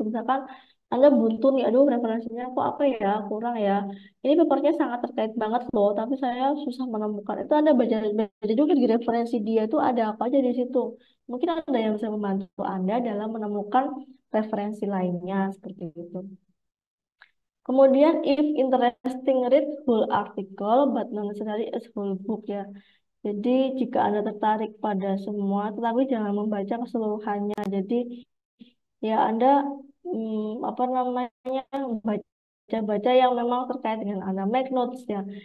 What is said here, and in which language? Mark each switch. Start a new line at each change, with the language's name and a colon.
Indonesian: Misalkan Anda buntu nih, aduh referensinya kok apa ya kurang ya. Ini papernya sangat terkait banget loh, tapi saya susah menemukan. Itu Anda baca juga di referensi dia itu ada apa aja di situ. Mungkin ada yang bisa membantu Anda dalam menemukan referensi lainnya seperti itu. Kemudian,
English: if interesting, read whole article, but not necessarily as whole book ya.
Indonesian: Jadi, jika Anda tertarik pada semua, tetapi jangan membaca keseluruhannya. Jadi, ya Anda apa namanya baca-baca yang memang terkait dengan Anda make notes ya.